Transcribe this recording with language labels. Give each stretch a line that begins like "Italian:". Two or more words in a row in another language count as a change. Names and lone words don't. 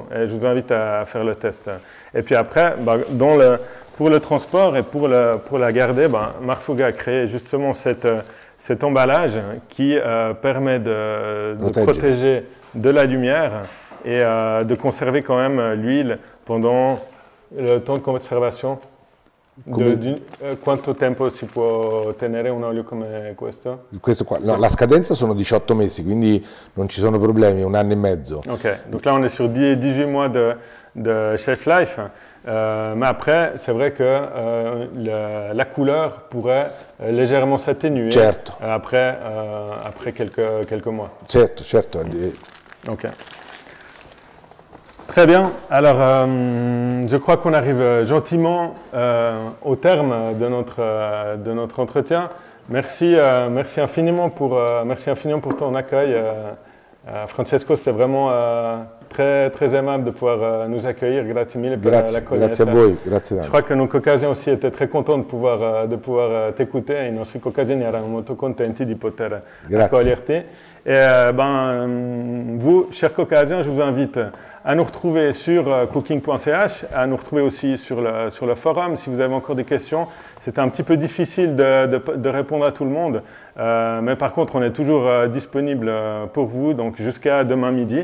French: Et je vous invite à faire le test. Et puis après, pour le transport et pour la garder, Marfuga a créé justement cet emballage qui permet de protéger de la lumière et de conserver quand même l'huile pendant le temps de conservation.
Italian: Quanto tempo si può tenere un olio come questo? Questo qua, no, la scadenza sono 18 mesi, quindi non ci sono problemi, 1 anno e mezzo.
French: Ok, donc là on est sur 18 mois de
English: shelf life.
French: Mais après, c'est vrai que la couleur pourrait légèrement s'atténuer après quelques mois.
Italian: Certo.
French: Ok. Très bien. Alors, je crois qu'on arrive gentiment au terme de notre entretien. Merci infiniment pour ton accueil. Francesco, c'était vraiment très, très aimable de pouvoir nous accueillir.
Italian: Grazie mille per la Grazie a voi, grazie tanto.
French: Je crois que nos caucasiens aussi étaient très contents de pouvoir t'écouter.
Italian: I nostri caucasieni erano molto contenti di poter accoglierti.
French: Et vous, chers caucasiens, je vous invite à nous retrouver sur cooking.ch, à nous retrouver aussi sur le forum si vous avez encore des questions. C'était un petit peu difficile de répondre à tout le monde, mais par contre, on est toujours disponible pour vous, donc jusqu'à demain midi.